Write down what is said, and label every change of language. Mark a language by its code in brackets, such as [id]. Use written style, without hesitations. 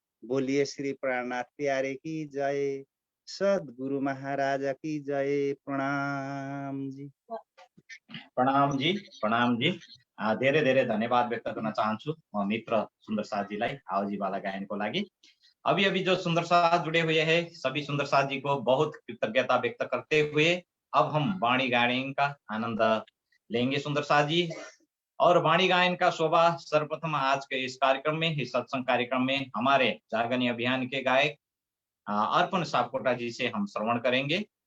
[hi] बोलिए श्री प्राणनाथ प्यारे की जय, सद्गुरु महाराज की जय। प्रणाम जी। प्रणाम जी, प्रणाम जी। [ne] धेरै धेरै धन्यवाद व्यक्त गर्न चाहन्छु म मित्र सुंदर साथजीलाई आओजीवाला गायनको लागि। [hi] अभी अभी जो सुंदर साथ जुड़े हुए हैं सभी सुंदर साथ जी को बहुत कृतज्ञता व्यक्त करते हुए अब हम वाणी गायन का आनंद लेंगे सुंदर साथ जी। और वाणी गायन का शोभा सर्वप्रथम आज के इस कार्यक्रम में, इस सत्संग कार्यक्रम में हमारे जागनी अभियान के गायक अर्पण सापकोटा जी से हम श्रवण करेंगे।